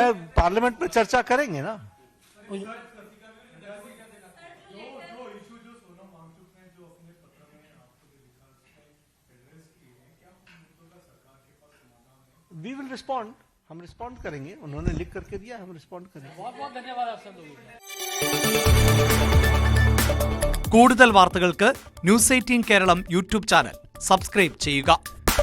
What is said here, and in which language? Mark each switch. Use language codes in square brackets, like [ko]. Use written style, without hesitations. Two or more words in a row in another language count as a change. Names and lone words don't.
[hi] मैं पार्लियामेंट में चर्चा करेंगे ना। [en] we will respond, [hi] हम रिस्पॉन्ड करेंगे। उन्होंने लिख करके दिया, हम रिस्पॉन्ड करेंगे। बहुत बहुत धन्यवाद आप सब लोगों को। [ml] കൂടുതൽ വാർത്തകൾക്ക് ന്യൂസ് 18 കേരളം യൂട്യൂബ് [en] channel subscribe [ml] ചെയ്യുക.